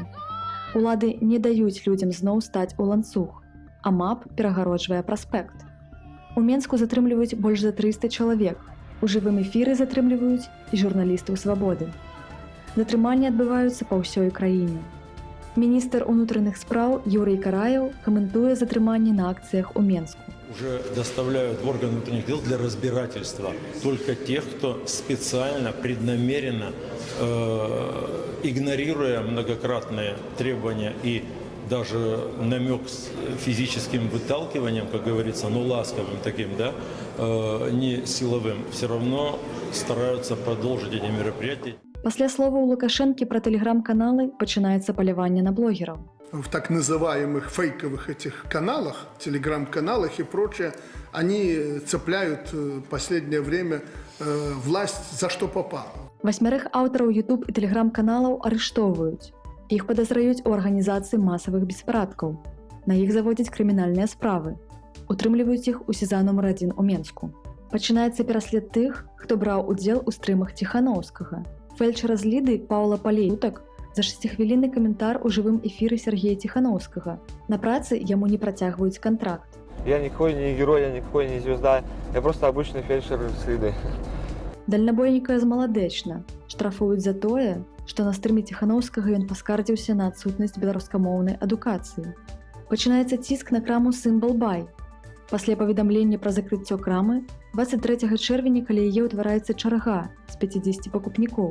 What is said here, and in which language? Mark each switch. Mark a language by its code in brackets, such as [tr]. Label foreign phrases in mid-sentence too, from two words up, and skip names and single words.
[be] Улады не даюць людзям зноў стаць у ланцуг, а МАП перагароджвае праспект. У Менску затрымліваюць больш за 300 чалавек. У жывым эфіры затрымліваюць і журналістаў свабоды. Затрыманні адбываюцца па ўсёй краіне. Міністр унутраных спраў Юрий Караев комментуя затрыманне на акциях у Менску. [ru] Уже доставляют в органы внутренних дел для разбирательства только тех, кто специально, преднамеренно игнорируя многократные требования и даже намек с физическим выталкиванием, как говорится, ну ласковым таким, да, не силовым, все равно стараются продолжить эти мероприятия. [be] Пасля слова у Лукашэнкі пра тэлеграм-каналы пачынаецца паляванне на блогераў. [ru] В так называемых фейковых этих каналах, телеграм-каналах и прочее, они цепляют в последнее время власть за что попало. [be] 8 аўтараў YouTube і тэлеграм-каналаў арыштоўваюць. Іх падазраюць у арганізацыі масавых беспарадкаў. На іх заводзяць крымінальныя справы. Утрымліваюць іх у СІЗА нумар 1 у Менску. Пачынаецца пераслед тых, хто браў удзел у стрымах Ціханаўскага. Фельчара з Ліды Паўла Палеютак за 6-хвілінны каментар у жывым эфіры Сергея Ціханаўскага. На працы яму не працягваюць контракт. [ru] Я никакой не герой, я никакой не звезда, я просто обычный фельдшер с Лиды. [be] Дальнабойніка змаладэчна штрафуюць за тое, што на стрыме Ціханаўскага ён паскардзіўся на адсутнасць беларускамоўнай адукацыі. Пачынаецца ціск на краму «Сімвал Бай». Пасля паведамлення пра закрыццё крамы 23 чэрвеня каля яе ўтвараецца чарга з 50 пакупнікоў.